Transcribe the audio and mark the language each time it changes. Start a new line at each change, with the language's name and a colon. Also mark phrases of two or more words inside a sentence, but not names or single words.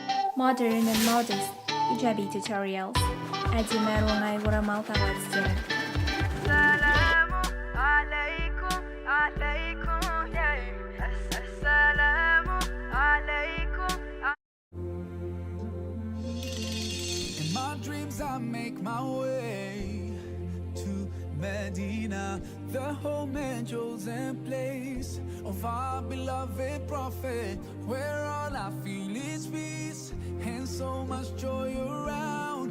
English: Modern and modest Hijabi tutorials.
Kazakh: Әдемі оңай орамал таба тәсілдерін.
Arabic: Assalamualaikum, alaikum, yeah. Assalamualaikum.
English: In my dreams I make my way to Medina, the home and chosen place of our beloved prophet, where all I feel is peace and so much joy around.